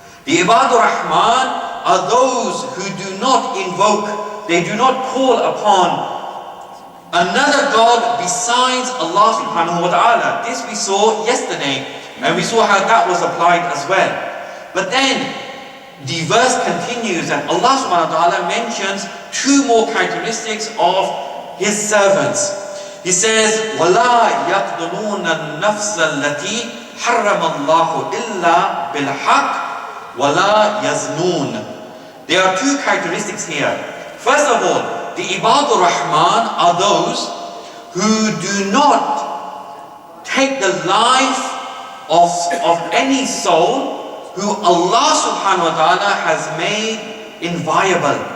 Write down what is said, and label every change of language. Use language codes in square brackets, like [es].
[en] The Ibadur Rahman are those who do not invoke, they do not call upon another God besides Allah subhanahu wa ta'ala. This we saw yesterday, and we saw how that was applied as well. But then the verse continues and Allah subhanahu wa ta'ala mentions two more characteristics of His servants. He says, [ar] وَلَا يَقْتُلُونَ النَّفْسَ الَّتِي حَرَّمَ اللَّهُ إِلَّا بِالْحَقِّ وَلَا يَزْنُونَ. [en] There are two characteristics here. First of all, the Ibadur Rahman are those who do not take the life of any soul who Allah subhanahu wa ta'ala has made inviolable.